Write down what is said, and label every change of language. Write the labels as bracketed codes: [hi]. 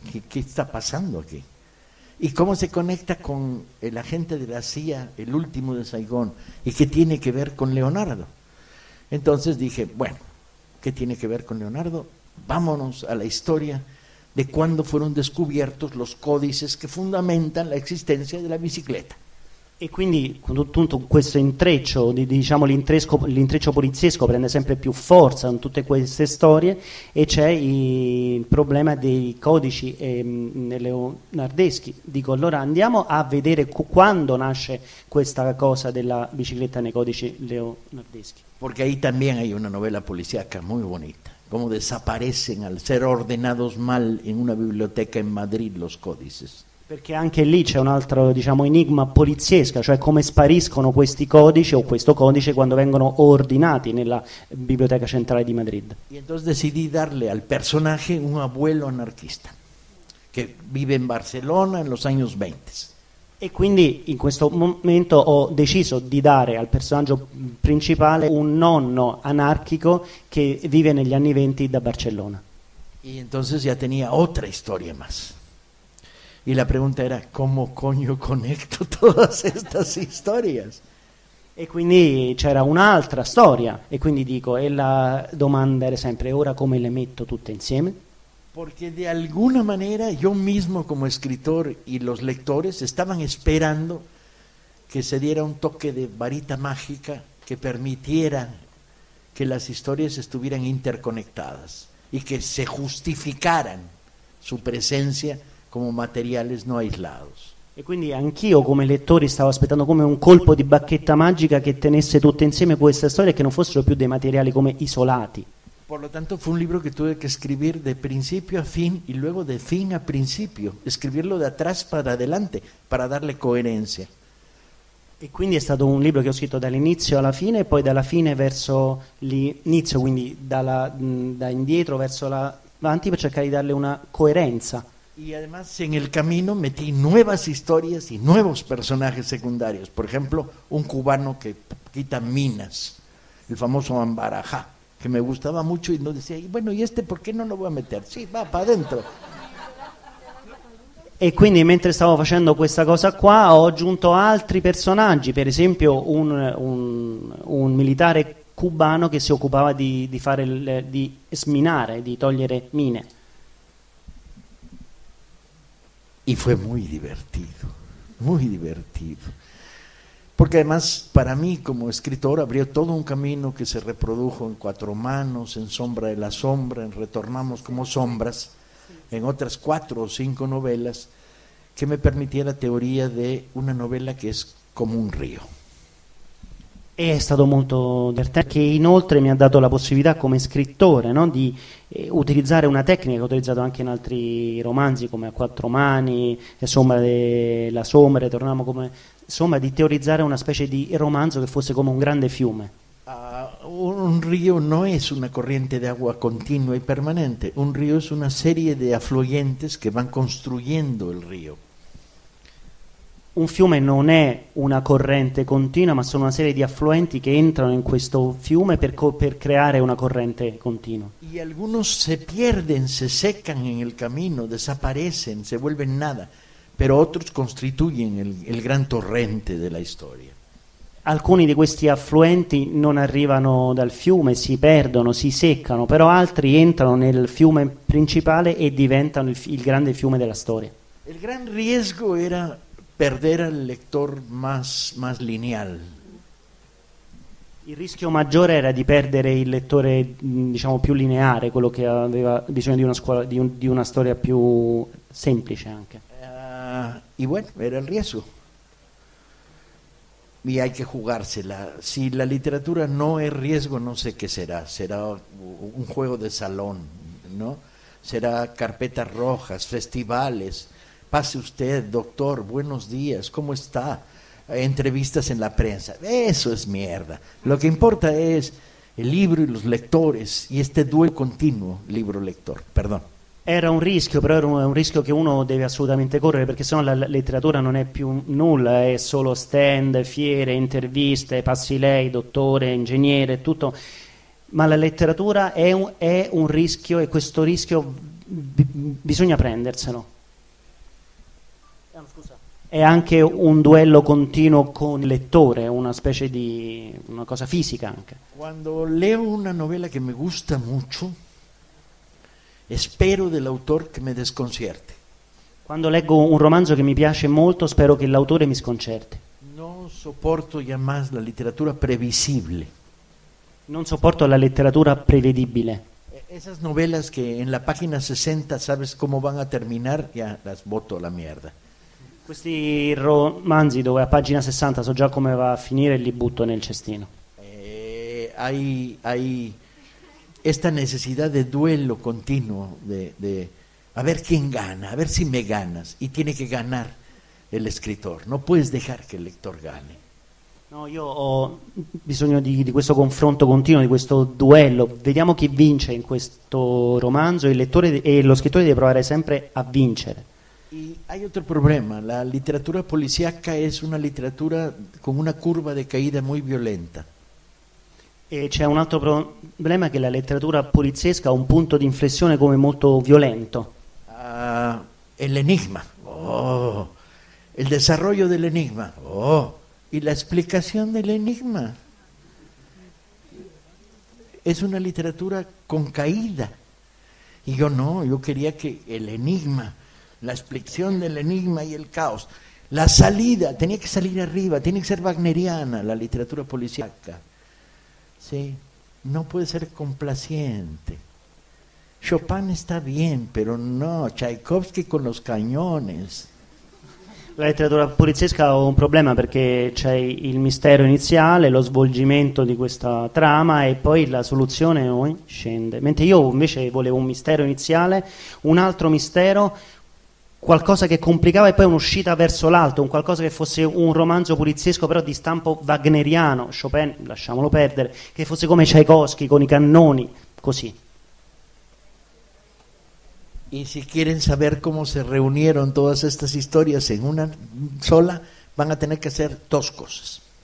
[es] ¿Qué está pasando aquí? ¿Y cómo se conecta con el agente de la CIA, el último de Saigón? ¿Y qué tiene que ver con Leonardo? Entonces dije, bueno, ¿qué tiene que ver con Leonardo? Vámonos a la historia de cuándo fueron descubiertos los códices que fundamentan la existencia de la bicicleta. [it] E quindi tutto questo intreccio, diciamo l'intreccio poliziesco prende sempre più forza in tutte queste storie, e c'è il problema dei codici leonardeschi. Dico, allora andiamo a vedere quando nasce questa cosa della bicicletta nei codici leonardeschi. [es] Porque ahí también hay una novela policíaca muy bonita, cómo desaparecen al ser ordenados mal en una biblioteca en Madrid los códices. [it] Perché anche lì c'è un altro, diciamo, enigma poliziesca, cioè come spariscono questi codici o questo codice quando vengono ordinati nella Biblioteca Centrale di Madrid. [es] Y entonces decidí darle al personaje un abuelo anarquista que vive en Barcelona en los años 20. [it] E quindi in questo momento ho deciso di dare al personaggio principale un nonno anarchico che vive negli anni 20 da Barcellona. [es] Y entonces ya tenía otra historia más. Y la pregunta era, ¿cómo coño conecto todas estas historias? [it] E quindi c'era un'altra storia, e quindi dico, e la domanda era sempre, ora come le metto tutte insieme? [es] Porque de alguna manera yo mismo como escritor y los lectores estaban esperando que se diera un toque de varita mágica que permitiera que las historias estuvieran interconectadas y que se justificaran su presencia come materiales no aislados. [it] E quindi anch'io come lettore stavo aspettando come un colpo di bacchetta magica che tenesse tutte insieme queste storie e che non fossero più dei materiali come isolati. [es] Por lo tanto fue un libro que tuve que escribir de principio a fin y luego de fin a principio, escribirlo de atrás para adelante para darle coherencia. [it] E quindi è stato un libro che ho scritto dall'inizio alla fine e poi dalla fine verso l'inizio, quindi da indietro verso avanti, per cercare di darle una coerenza. [es] Y además en el camino metí nuevas historias y nuevos personajes secundarios. Por ejemplo, un cubano que quita minas, el famoso Ambarajá, que me gustaba mucho y no decía, bueno, ¿y este por qué no lo voy a meter? Sí, va para adentro. [it] E quindi mentre stavo facendo questa cosa qua ho aggiunto altri personaggi, per esempio un militare cubano che si occupava di sminare, di togliere mine. [es] Y fue muy divertido. Porque además para mí como escritor abrió todo un camino que se reprodujo en Cuatro Manos, en Sombra de la Sombra, en Retornamos como Sombras, en otras 4 o 5 novelas, que me permitía la teoría de una novela [it] che è come [es] un rio. [it] È stato molto divertente, che inoltre mi ha dato la possibilità come scrittore, no, di utilizzare una tecnica che ho utilizzato anche in altri romanzi come A Quattro Mani, Sombra della Sombra, Torniamo come insomma, di teorizzare una specie di romanzo che fosse come un grande fiume. [es] Un río no es una corriente de agua continua y permanente, un río es una serie de afluentes que van construyendo el río. [it] Un fiume non è una corrente continua, ma sono una serie di affluenti che entrano in questo fiume per creare una corrente continua. [es] Y algunos se pierden, se secan en el camino, desaparecen, se vuelven nada, pero otros constituyen el gran torrente de la historia. [it] Alcuni di questi affluenti non arrivano dal fiume, si perdono, si seccano, però altri entrano nel fiume principale e diventano il grande fiume della storia. [es] El gran riesgo era perder al lector más lineal. [it] Il rischio maggiore era di perdere il lettore, diciamo, più lineare, quello che aveva bisogno di una storia più semplice anche. [es] Y bueno, era el riesgo. Y hay que jugársela. Si la literatura no es riesgo, no sé qué será. Será un juego de salón, ¿no? Será carpetas rojas, festivales. Pase usted, doctor, buenos días, ¿cómo está? entrevistas en la prensa. Eso es mierda. Lo que importa es el libro y los lectores y este duelo continuo libro-lector. Perdón. [it] Era un rischio, però era un rischio che uno deve assolutamente correre, perché sennò la letteratura non è più nulla, è solo stand, fiere, interviste, passi lei, dottore, ingegnere, tutto. Ma la letteratura è un rischio, e questo rischio bisogna prenderselo. Scusa. È anche un duello continuo con il lettore, una specie di una cosa fisica anche. [es] Quando leo una novela che mi gusta mucho, [it] spero dell'autore che [es] mi desconcierti. [it] Quando leggo un romanzo che mi piace molto, spero che l'autore mi sconcerti. Non sopporto [es] ya más [it] la letteratura previsible. Non sopporto la letteratura prevedibile. [es] Esas novelas que en la página 60 sabes cómo van a terminar, ya las boto a la mierda. [it] Questi romanzi dove a pagina 60 so già come va a finire e li butto nel cestino. [es] Hay esta necesidad de duelo continuo, de a ver quién gana, a ver si me ganas, y tiene que ganar el escritor, no puedes dejar que el lector gane. [it] No, io ho bisogno di questo confronto continuo, di questo duello. Vediamo chi vince in questo romanzo. Il lettore e lo scrittore deve provare sempre a vincere. [es] Y hay otro problema, la literatura policíaca es una literatura con una curva de caída muy violenta. [it] E c'è un altro problema, che la letteratura poliziesca ha un punto di inflessione come molto violento. [es] El enigma, el desarrollo del enigma, y la explicación del enigma. Es una literatura con caída. Y yo quería que el enigma, la explicación del enigma y el caos, la salida, tenía que salir arriba, tiene que ser wagneriana la literatura policíaca. Sí, no puede ser complaciente. Chopin está bien, pero no, Tchaikovsky con los cañones. [it] La letteratura poliziesca ha un problema, perché c'è il mistero iniziale, lo svolgimento di questa trama, e poi la soluzione scende. Mentre io invece volevo un mistero iniziale, un altro mistero, qualcosa che complicava, e poi un'uscita verso l'alto, un qualcosa che fosse un romanzo poliziesco però di stampo wagneriano. Chopin lasciamolo perdere, che fosse come Tchaikovsky con i cannoni, così. [es] Y si quieren saber cómo se reunieron todas estas historias en una sola, van a tener que hacer dos cosas.